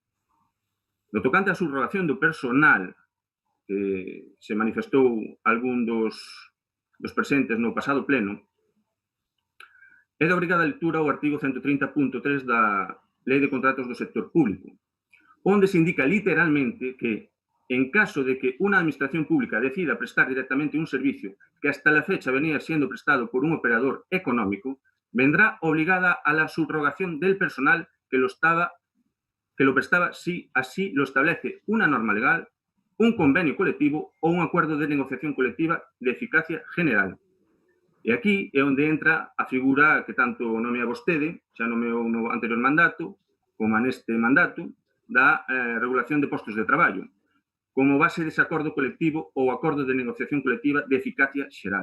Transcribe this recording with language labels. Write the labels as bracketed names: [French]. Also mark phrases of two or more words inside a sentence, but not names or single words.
[Galician] No tocante á subrogación do personal, que se manifestou algún dos presentes no pasado pleno, é de obrigada lectura o artigo 130.3 da Lei de Contratos do Sector Público, onde se indica literalmente que en caso de que [Spanish] una administración pública decida prestar directamente un servicio que hasta la fecha venía siendo prestado por un operador económico, vendrá obligada a la subrogación del personal que lo prestaba si así lo establece una norma legal, un convenio colectivo o un acuerdo de negociación colectiva de eficacia general. [Galician] E aquí é onde entra a figura que tanto nomea vostede, xa nomeou no anterior mandato, como neste mandato, da regulación de postos de traballo, como base dese acordo colectivo ou acordo de negociación colectiva de eficacia xeral.